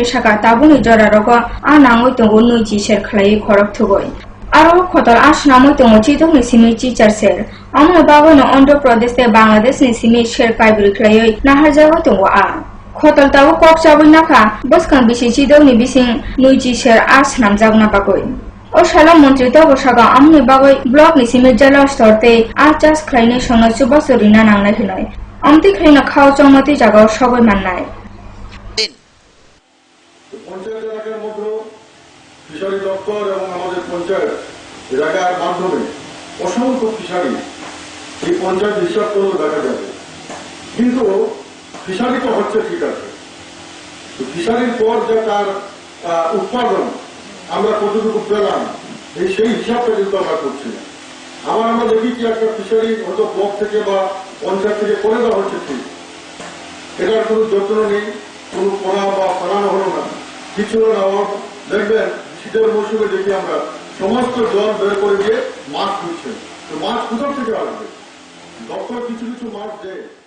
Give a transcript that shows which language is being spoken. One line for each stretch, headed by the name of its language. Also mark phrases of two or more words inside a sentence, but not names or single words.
Kok Borok: Saka tabuni Jorarogo anangoi tongo nuiji ser khlai khorok thugoi Aro khotol asnamoi tongo chidokni simi teacher ser amna bagono Andhra Pradesh te Bangladesh ni simi ser kaibri khlaioi naharjago tongo a khotol tabu kok chabui nakha boskan bisi chidokni bising nuiji ser asnamjagna bagoi o shala mantri tabu saga amni bagoi block ni simi jala storte achas khlaine sona chubasorina nangnai hinoi amti khlaina khao chongmati jagao sogoi mannai
Bangla: পঞ্চায়েত এলাকার মধ্যে ফিশারি দপ্তর এবং আমাদের পঞ্চায়েত এলাকার মাধ্যমে অসংখ্য ফিশারি এই পঞ্চায়েত হিসাব করলে দেখা যাবে কিন্তু ফিশারি তো হচ্ছে ঠিক আছে ফিশারির পর যে তার উৎপাদন আমরা কতটুকু পেলাম সেই হিসাবটা কিন্তু আমরা করছি না আমরা দেখি কি একটা ফিশারি হয়তো ব্লক থেকে বা পঞ্চায়েত থেকে করে দেওয়া হচ্ছে ঠিক এটার কোনো যত্ন নেই কোনো পোড়া বা ফলানো হলো না কিছু না দেখবেন শীতের মৌসুমে দেখি আমরা সমস্ত জল বের করে দিয়ে মাছ খুঁজছেন তো মাছ কোথাও থেকে আসবে দপ্তর কিছু কিছু মাছ দেয়